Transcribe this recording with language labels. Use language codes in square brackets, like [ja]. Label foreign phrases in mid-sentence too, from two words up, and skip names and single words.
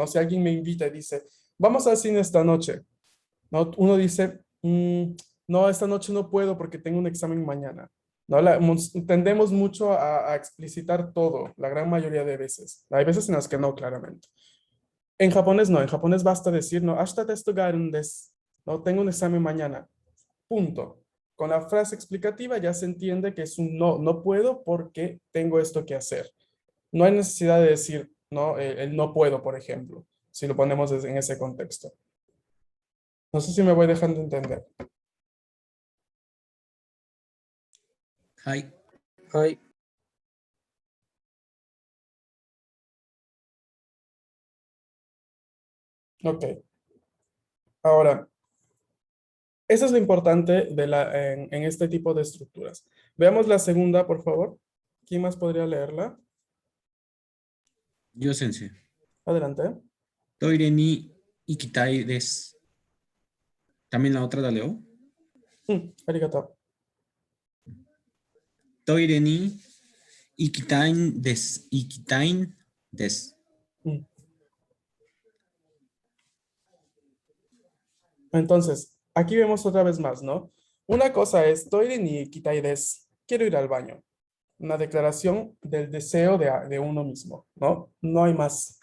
[es] Si alguien me invita y dice, vamos al cine esta noche, ¿no? Uno dice, no, esta noche no puedo porque tengo un examen mañana, ¿no? Tendemos mucho a explicitar todo, la gran mayoría de veces. Hay veces en las que no, claramente. En japonés no, en japonés basta decir, no, [ja] 明日テストがあるんです, [es] no, tengo un examen mañana, punto. Con la frase explicativa ya se entiende que es un no, no puedo porque tengo esto que hacer. No hay necesidad de decir, no, el no puedo, por ejemplo, si lo ponemos en ese contexto. No sé si me voy dejando entender. [ja] はい。はい。 [es] Ok. Ahora, eso es lo importante en este tipo de estructuras. Veamos la segunda, por favor. ¿Quién más podría leerla? [ja] ジョー先生。 [es] Adelante. [ja] トイレに行きたいです。 [es] También la otra la leo. Arigato. [ja] トイレに行きたいんです。行きたいんです。 Mm. [es] Entonces, aquí vemos otra vez más, ¿no? Una cosa es, [ja] トイレに行きたいです. [es] Quiero ir al baño. Una declaración del deseo de uno mismo, ¿no? No hay más.